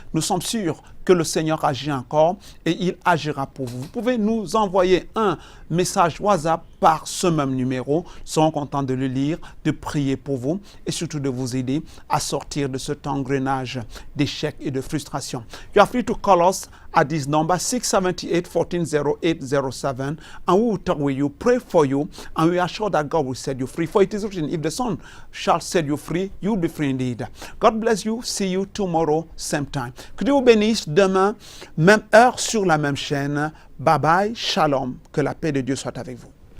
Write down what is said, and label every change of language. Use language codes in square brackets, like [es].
[fr] Nous sommes sûrs que le Seigneur agit encore et il agira pour vous. Vous pouvez nous envoyer un message WhatsApp par ce même numéro. Nous serons contents de le lire, de prier pour vous et surtout de vous aider à sortir de cet engrenage d'échecs et de frustration. [en] You are free to call us at this number 678 14 08 07 and we will talk with you, pray for you, and we are sure that God will set you free. For it is written, if the Son shall set you free, you will be free indeed. God bless you. See you tomorrow, same time. [fr] Que Dieu vous bénisse. Demain, même heure sur la même chaîne. Bye bye, shalom. Que la paix de Dieu soit avec vous.